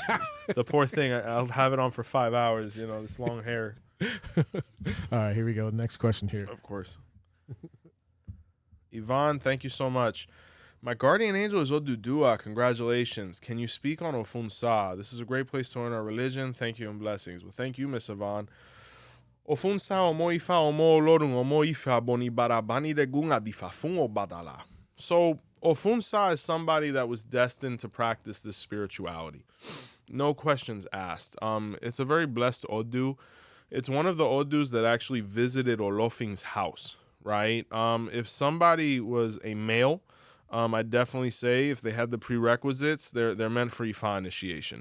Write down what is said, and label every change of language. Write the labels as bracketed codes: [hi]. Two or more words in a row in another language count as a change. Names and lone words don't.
[en] The poor thing. I'll have it on for 5 hours. You know, this long hair. All right, here we go. Next question here. Of course. Yvonne, thank you so much. My guardian angel is Odudua. Congratulations. Can you speak on Ofunsa? This is a great place to learn our religion. Thank you and blessings. Well, thank you, Miss Yvonne. [yo] Ofunsa omo ifa omo olorun omo ifa boni barabani de gunga difa fungo badala. [en] So Ofunsa is somebody that was destined to practice this spirituality. No questions asked. It's a very blessed Odu. It's one of the Odus that actually visited Olofing's house, right? If somebody was a male, I'd definitely say if they had the prerequisites, they're meant for Ifa initiation.